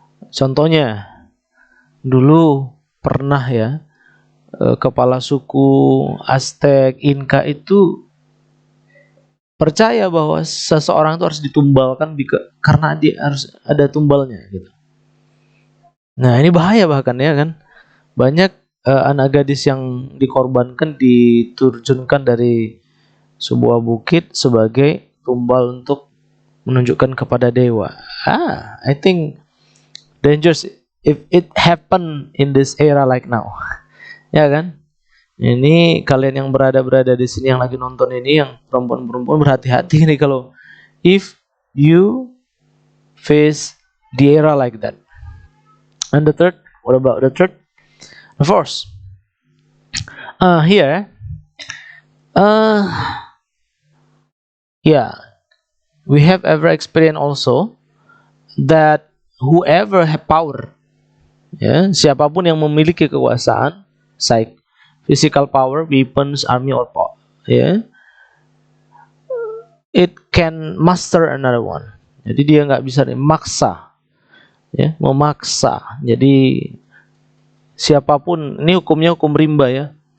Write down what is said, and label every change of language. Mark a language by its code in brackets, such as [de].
[id] Contohnya, dulu pernah ya, kepala suku Aztec, Inka itu percaya bahwa seseorang itu harus ditumbalkan karena dia harus ada tumbalnya gitu. Nah, ini bahaya bahkan ya kan. Banyak anak gadis yang dikorbankan, diturunkan dari sebuah bukit sebagai tumbal untuk menunjukkan kepada dewa. [en] I think dangerous if it happen in this era like now. [id] Ya kan? Ini kalian yang berada di sini yang lagi nonton ini, yang perempuan-perempuan, berhati-hati nih kalau [en] if you face the era like that. And the third, what about the third? The fourth. Here, yeah, we have ever experienced also that whoever have power, [id] ya, siapapun yang memiliki kekuasaan, [en] physical power, weapons, army or power, ya, it can master another one. [id] Jadi dia nggak bisa memaksa, ya, memaksa. Jadi siapapun, ini hukumnya hukum rimba ya.